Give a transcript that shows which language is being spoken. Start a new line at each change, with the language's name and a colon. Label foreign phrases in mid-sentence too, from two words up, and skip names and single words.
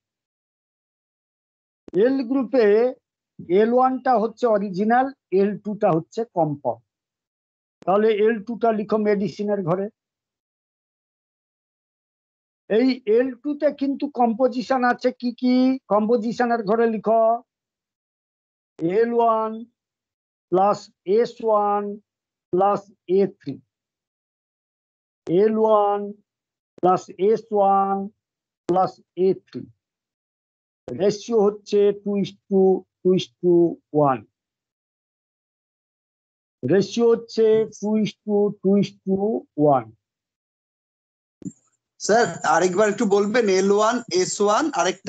Bangla: এল গ্রুপে L1টা হচ্ছে অরিজিনাল, L2টা হচ্ছে কম্পাউন্ড। তাহলে L2টা লিখো মেডিসিনের ঘরে। এই L2তে কিন্তু কম্পোজিশন আছে কি কি? কম্পোজিশনের ঘরে লিখো L1 plus S1 plus A3 L1 plus S1 plus A3 রেশিও হচ্ছে 2:1। রেশিও হচ্ছে 2:1। স্যার আরেকবার একটু বলবেন, L1 S1 আরেকটা?